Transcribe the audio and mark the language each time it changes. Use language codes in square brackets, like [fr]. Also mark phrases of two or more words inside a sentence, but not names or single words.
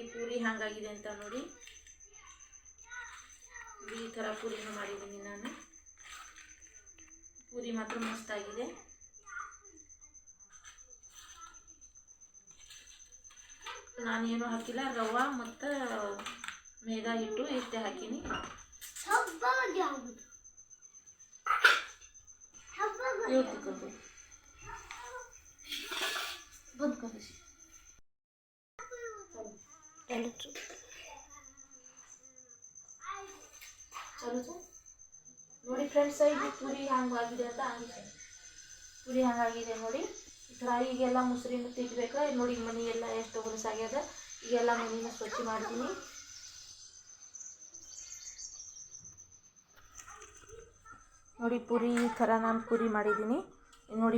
[kn] ಪೂರಿ ಹಾಗಾಗಿದೆ ಅಂತ ನೋಡಿ. ಈ ಥರ ಪೂರಿನೂ ಮಾಡಿದ್ದೀನಿ ನಾನು. ಪೂರಿ ಮಾತ್ರ ಮಸ್ತಾಗಿದೆ. ನಾನೇನು ಹಾಕಿಲ್ಲ, ರವೆ ಮತ್ತು ಮೈದಾ ಹಿಟ್ಟು ಇಷ್ಟೇ ಹಾಕೀನಿ. [hi] बंद कर दीजिए. चलो तो [kn] ನೋಡಿ ಫ್ರೆಂಡ್ಸ್ ಇದು ಪೂರಿ ಹಂಗಾಗಿದೆ ಅಂತ ಆಗಿದೆ. ಪೂರಿ ಹಂಗಾಗಿದೆ ನೋಡಿ. ಈ ಥರ ಈಗೆಲ್ಲ ಮುಸ್ರಿನ ತೆಗಿಬೇಕಾ ನೋಡಿ. ಮನೆ ಎಲ್ಲ ಎಷ್ಟು ಹೊಲಸಾಗ್ಯದ. ಈಗೆಲ್ಲ ಮನೆನ ಸ್ವಚ್ಛ ಮಾಡ್ತೀನಿ. ನೋಡಿ ಪೂರಿ ಈ ಥರ ನಾನು ಪೂರಿ ಮಾಡಿದ್ದೀನಿ ನೋಡಿ.